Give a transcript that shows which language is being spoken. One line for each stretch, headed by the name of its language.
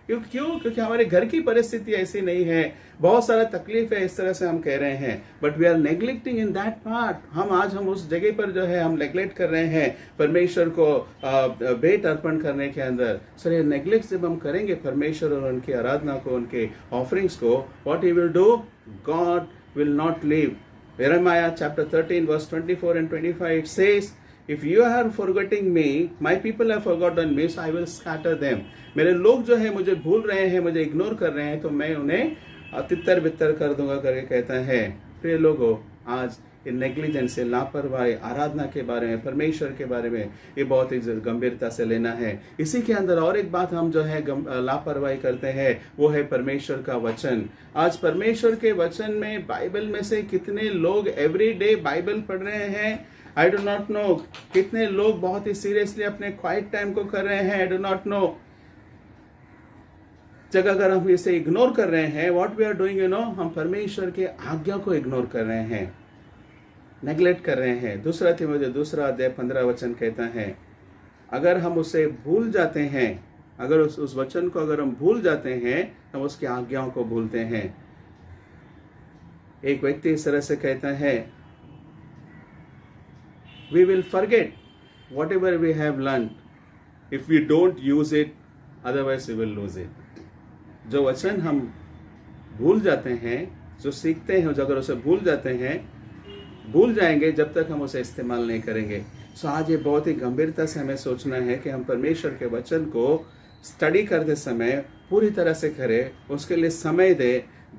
Hindi: क्योंकि हमारे घर की परिस्थिति ऐसी नहीं है, बहुत सारा तकलीफ है, इस तरह से हम कह रहे हैं,
English: But we are neglecting in that part.
Hindi: हम उस जगह पर जो है हम नेग्लेक्ट कर रहे हैं परमेश्वर को भेंट अर्पण करने के अंदर। सर ये नेग्लेक्ट जब हम करेंगे परमेश्वर और उनकी आराधना को, उनके ऑफरिंग्स को,
English: What he will do? God will not leave. Jeremiah chapter 13 verse 24 and 25 it says, if you are forgetting me, my people have forgotten me, so I will scatter them.
Hindi: मेरे लोग जो है मुझे भूल रहे हैं, मुझे इग्नोर कर रहे हैं, तो मैं उन्हें तितर बितर कर दूंगा करके कहता है। प्रिय लोगों, आज ये नेग्लिजेंस से, लापरवाही, आराधना के बारे में, परमेश्वर के बारे में, ये बहुत ही गंभीरता से लेना है। इसी के अंदर और एक बात हम जो है लापरवाही करते हैं, वो है परमेश्वर का वचन। आज परमेश्वर के वचन में, बाइबल में से कितने लोग एवरी डे बाइबल पढ़ रहे हैं?
English: I do not know.
Hindi: कितने लोग बहुत ही सीरियसली अपने क्वाइट टाइम को कर रहे हैं?
English: I do not know.
Hindi: जब अगर हम इसे इग्नोर कर रहे हैं,
English: what we are doing,
Hindi: हम परमेश्वर के आज्ञा को इग्नोर कर रहे हैं, नेग्लेक्ट कर रहे हैं। दूसरा तीमुथियुस 2 अध्याय 15 वचन कहता है, अगर हम उसे भूल जाते हैं, अगर उस वचन को अगर हम भूल जाते हैं, हम उसकी आज्ञाओं को भूलते हैं। एक व्यक्ति इस तरह से कहता है,
English: we will forget whatever we have learned if we don't use it, otherwise we will lose it।
Hindi: जो वचन हम भूल जाते हैं, जो सीखते हैं, जो अगर उसे भूल जाते हैं, भूल जाएंगे जब तक हम उसे इस्तेमाल नहीं करेंगे। सो आज ये बहुत ही गंभीरता से हमें सोचना है कि हम परमेश्वर के वचन को स्टडी करते समय पूरी तरह से करें, उसके लिए समय दें।